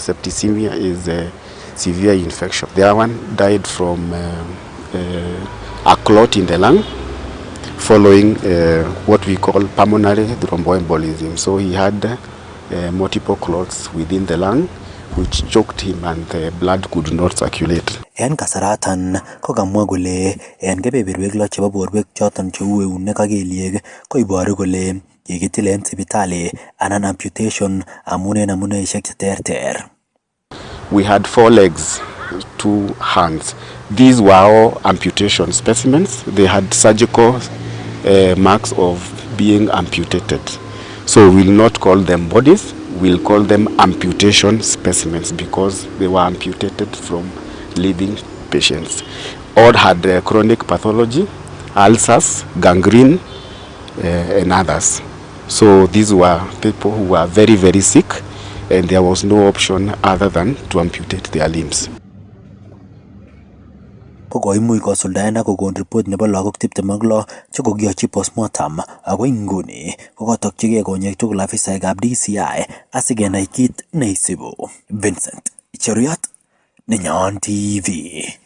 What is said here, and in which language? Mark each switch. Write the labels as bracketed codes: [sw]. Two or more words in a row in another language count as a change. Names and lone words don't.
[en] Septicemia is a severe infection. The other one died from a clot in the lung following what we call pulmonary thromboembolism. So he had multiple clots within the lung which choked him and the blood could not circulate. [kln] En kasaratan ko kamwa kole en kebeberwek 6 chebo borwek choton cheu eunek ak kelyek ko iboru kole kikitil en sipitali anan amputation amun en amuneisiek cheterter. [en] We had 4 legs, 2 hands. These were all amputation specimens. They had surgical marks of being amputated. So we'll not call them bodies, we'll call them amputation specimens because they were amputated from living patients. All had chronic pathology, ulcers, gangrene, and others. So these were people who were very, very sick, and there was no option other than to amputate their limbs. [kln] Kokoimuch kosuldaen ak kokon report nebo lagok 26 chekokiyochi postmortem ako inguni kokotokchigei konyek tugul afisaekab DCI asikenai kit neisibu. Vincent Cheruiyot, Nenyon TV.